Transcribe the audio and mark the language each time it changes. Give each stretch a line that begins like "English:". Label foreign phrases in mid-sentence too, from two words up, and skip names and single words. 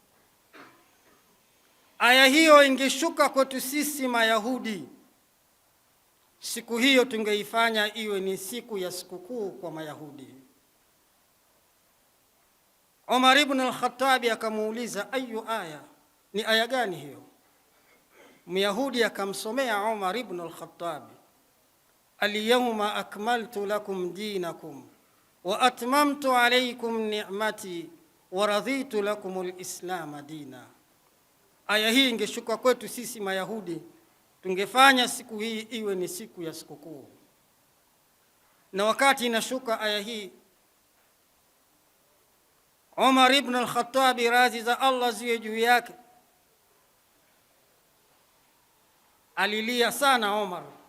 Swahili: Aya hiyo ingeshuka kwetu sisi Mayahudi, siku hiyo tungeifanya iwe ni siku ya sikukuu kwa Mayahudi. Umar ibn al-Khattab akamuuliza,
Arabic: أي آية,
Swahili: ni aya gani hiyo? Myahudi akamsomea
Arabic: Umar ibn al-Khattab, اليوم أكملت لكم دينكم وأتممت عليكم نعمتي ورضيت لكم الإسلام دينا.
Swahili: Aya hii ingeshuka kwetu sisi Mayahudi, tungefanya siku hii iwe ni siku ya sikukuu. Na wakati inashuka aya hii, Umar ibn al-Khattab, radhi za Allah ziwe juu yake, alilia sana Umar.